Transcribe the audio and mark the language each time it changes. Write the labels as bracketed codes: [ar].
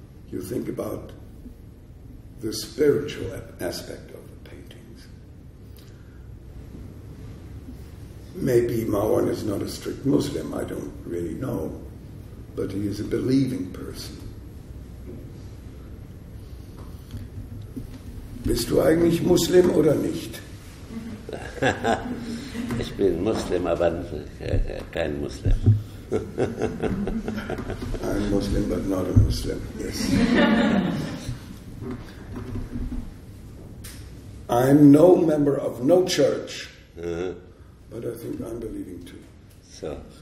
[en] You think about the spiritual aspect of the paintings. Maybe Marwan is not a strict Muslim, I don't really know, but he is a believing person. [de] Bist du eigentlich Muslim oder nicht? Ich bin Muslim, aber kein Muslim. [en] I'm Muslim, but not a Muslim, yes. I'm no member of no church, but I think I'm believing too. So.